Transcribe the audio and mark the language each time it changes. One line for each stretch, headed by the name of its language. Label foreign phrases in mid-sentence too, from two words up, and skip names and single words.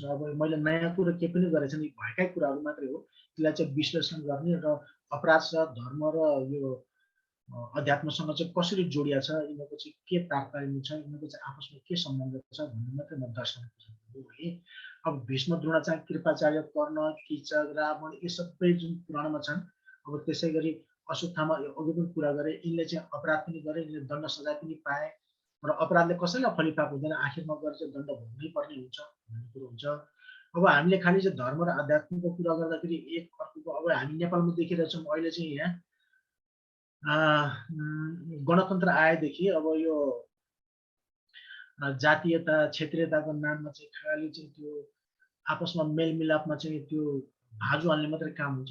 Nepali: अब मैले नयाँ कुरो केही पनि गरेको छैन, भएकै कुराहरू मात्रै हो। त्यसलाई चाहिँ विश्लेषण गर्ने र अपराध र धर्म र यो अध्यात्मसँग चाहिँ कसरी जोडिया छ, यिनीहरूको चाहिँ के तारतम्य छ, यिनीहरूको चाहिँ आपसमा के सम्बन्ध छ भन्ने मात्रै म दर्शन गर्छु है। अब भीष्म, द्रोणाचार्य, कृपाचार्य, कर्ण, कीचक, रावण यो सबै जुन पुराणमा छन्, अब त्यसै गरी अश्वत्थामा अघि पनि कुरा गरे, यिनले चाहिँ अपराध पनि गरे, यिनले दण्ड सजाय पनि पाए र अपराधले कसैलाई फलिफाप हुँदैन, आखिरमा गएर चाहिँ दण्ड भोग्नै पर्ने हुन्छ भन्ने कुरो हुन्छ। अब हामीले खालि चाहिँ धर्म र आध्यात्मको कुरा गर्दाखेरि एक अर्को, अब हामी नेपालमा देखिरहेछौँ अहिले चाहिँ यहाँ गणतन्त्र आएदेखि अब यो जातीयता क्षेत्रीयताको नाममा चाहिँ खालि चाहिँ त्यो आपसमा मेलमिलापमा चाहिँ त्यो भाजु हाल्ने मात्रै काम हुन्छ।